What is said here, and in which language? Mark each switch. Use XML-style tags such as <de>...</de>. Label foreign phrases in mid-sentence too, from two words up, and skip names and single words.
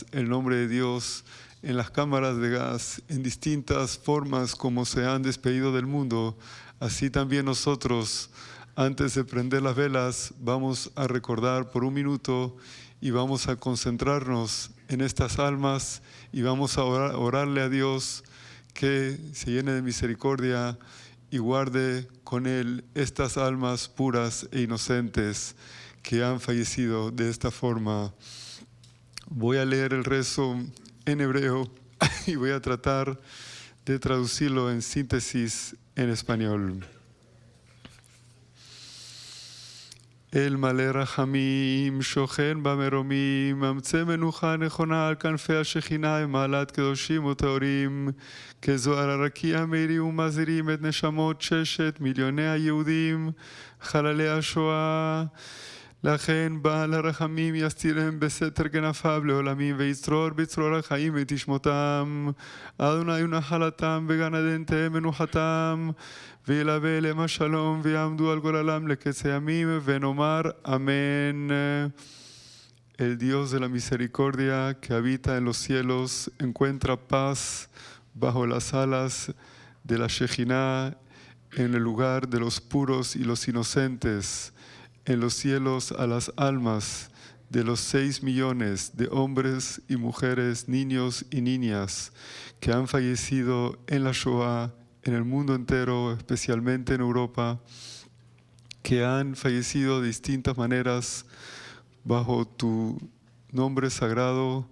<es>el nombre de Dios, en las cámaras de gas, en distintas formas como se han despedido del mundo, así también nosotros, antes de prender las velas, vamos a recordar por un minuto y vamos a concentrarnos en estas almas y vamos a orarle a Dios que se llene de misericordia y guarde con Él estas almas puras e inocentes que han fallecido de esta forma. Voy a leer el rezo en hebreo y voy a tratar de traducirlo en síntesis en español.</es> <he>אל מלא רחמים, שוכן במרומים, ממצא מנוחה נכונה על כנפי השכינה עם מעלת קדושים וטהורים, כזוהר הרקיע מאירים ומזהירים את נשמות 6 מיליוני היהודים, חללי השואה. לכן בעל הרחמים יסתירם בסתר כנפיו לעולמים ויצרור בצרור החיים את תשמותם. אדוני הוא נחלתם וגן עדן תהא מנוחתם, וילווה אליהם השלום ויעמדו על גורלם לקץ הימים, ונאמר אמן.</he> <es>El Dios de la misericordia que habita en los cielos encuentra paz bajo las alas de la Shejinah, en el lugar de los puros y los inocentes, en los cielos a las almas de los 6 millones de hombres y mujeres, niños y niñas que han fallecido en la Shoah, en el mundo entero, especialmente en Europa, que han fallecido de distintas maneras bajo tu nombre sagrado.</es>